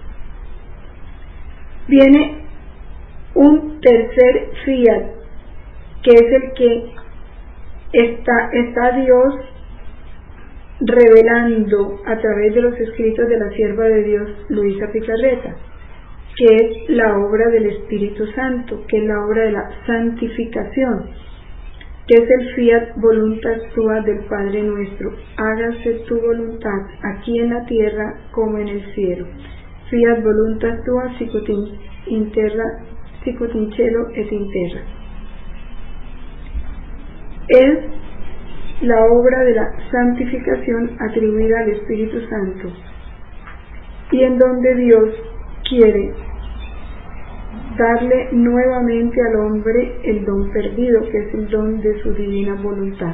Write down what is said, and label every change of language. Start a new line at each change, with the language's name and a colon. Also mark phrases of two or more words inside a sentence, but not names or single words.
Spanish: Viene un tercer fiat, que es el que está Dios revelando a través de los escritos de la sierva de Dios Luisa Picarreta, que es la obra del Espíritu Santo, que es la obra de la santificación, que es el
Latin: fiat voluntas tua
Spanish: del Padre nuestro, hágase tu voluntad aquí en la tierra como en el cielo.
Latin: Fiat voluntas tua sicut in cielo et in terra.
Spanish: Es la obra de la santificación atribuida al Espíritu Santo, y en donde Dios quiere darle nuevamente al hombre el don perdido, que es el don de su divina voluntad.